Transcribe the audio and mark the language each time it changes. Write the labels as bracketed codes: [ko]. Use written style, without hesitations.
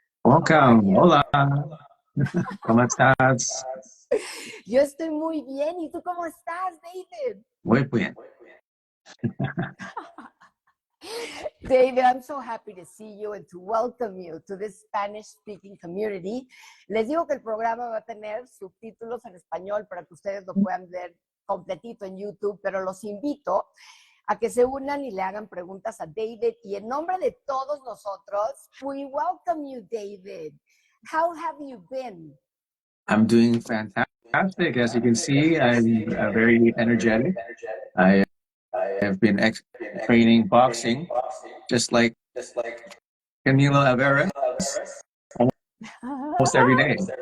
[en] Welcome. [es] Hola. ¿Cómo estás? Yo estoy muy bien. ¿Y tú cómo estás, David? Muy bien. [en] David, I'm so happy to see you and to welcome you to this Spanish-speaking community. [es] Les digo que el programa va a tener subtítulos en español para que ustedes lo puedan ver completito en YouTube, pero los invito a que se unan y le hagan preguntas a David. Y en nombre de todos nosotros, [en] we welcome you, David. How have you been? I'm doing fantastic. As you can see, I'm very energetic. I have been training boxing, just like Camilo Alvarez, almost every day.